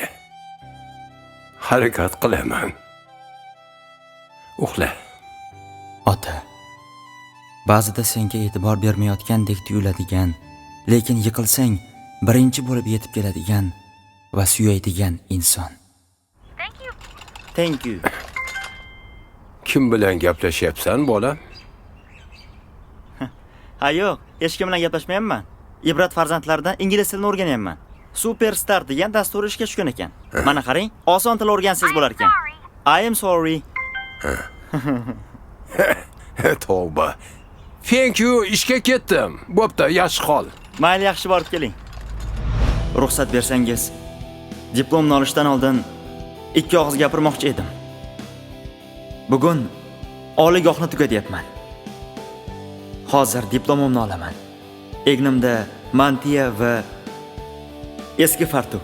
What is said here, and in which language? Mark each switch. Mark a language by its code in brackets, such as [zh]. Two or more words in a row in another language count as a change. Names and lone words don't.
[uz] Harakat qilaman. Uxla. Ota. Ba'zida senga e'tibor bermayotgandek tuyuladigan, lekin yiqilsang birinchi bo'lib yetib keladigan va suyaydigan inson. [en] Thank you. [uz] Kim bilan gaplashyapsan, bola? Ha yo'q, hech kim bilan gaplashmayapman. Ibrat farzandlaridan ingliz tilini o'rganyapman. Superstar degan dastur ishga tushgan ekan. Mana qarang, oson til o'rgansangiz bo'lar ekan. [en] I am sorry. [uz] Tavba. [en] Thank you, [uz] ishga ketdim. Bo'pti, yaxshi qol. Mayli, yaxshi borib keling. Ruxsat bersangiz, diplomni olishdan oldin ikki og'iz gapirmoqchi edim. Bugun oliygohni tugatyapman. Hozir diplomimni olaman. Egnimda mantiya va eski fartuk.